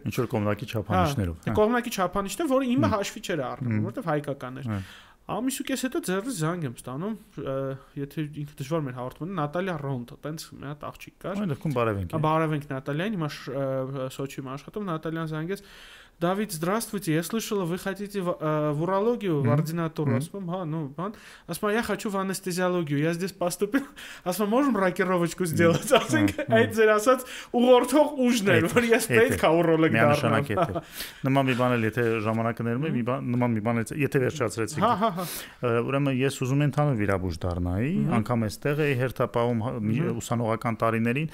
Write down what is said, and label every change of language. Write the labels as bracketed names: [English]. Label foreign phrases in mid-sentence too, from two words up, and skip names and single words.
[Armenian] Ինչ որ կողմնակի չափանիշներով։ Կողմնակի չափանիշներ, որը իմը հաշվի չէր առնում, որովհետև հայկական էր։ Ամիսու կես հետո ձեռս զանգ եմ ստանում, եթե ինքը դժվար մեր հաղորդումը, Նատալիա Ռոնտո, տենց մի հատ աղջիկ կար։ Այն դեպքում բարևենք։ Բարևենք Նատալիային, հիմա Սոչիում աշխատում, Նատալիան զանգեց, [Russian] Давид, здравствуйте, я слышала, вы хотите в урологию, в ординатуру. Ага, ну, Асма, я хочу в анестезиологию, я здесь поступил. Асма, можем рокировочку сделать? [Armenian] Այդ ձեր ասած ուղղորդող ուժն էր, որ ես պետք է уролог դառնամ։ Նման մի բան էլ եթե ժամանակը ներում է, նման մի բան էլ եթե վերջացրեցիք։ Ուրեմն ես ուզում եմ ընդհանուր վիրաբույժ դառնայի, անգամ այստեղ էի հերթապահում ուսանողական տարիներին